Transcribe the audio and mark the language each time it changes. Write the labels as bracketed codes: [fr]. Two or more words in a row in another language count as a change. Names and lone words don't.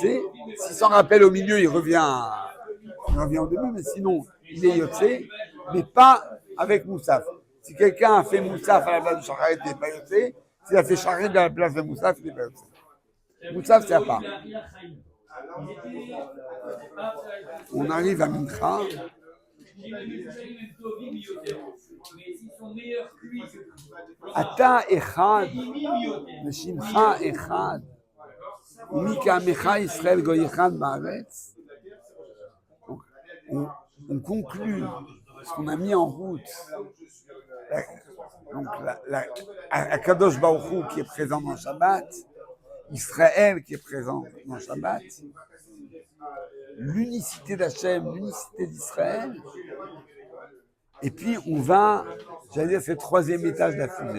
[fr] S'il s'en rappelle au milieu, il revient au début, mais sinon, il est Yotze, mais pas avec Moussaf. Si quelqu'un a fait Moussaf à la place de Shacharit, il n'est pas Yotze. S'il a fait Shacharit à la place de Moussaf, il n'est pas Yotze. Moussaf, c'est à part. On arrive à Mincha. [he] אתה אחד ושמך אחד ומי כעמך ישראל גוי אחד בארץ. [fr] On conclut ce qu'on a mis en route. Donc, [he] הקדוש ברוך הוא [fr] qui est présent dans le Shabbat, Israël qui est présent dans le Shabbat, l'unicité d'Hachem, l'unicité d'Israël, et puis on va, j'allais dire, c'est le troisième étage de la fusée.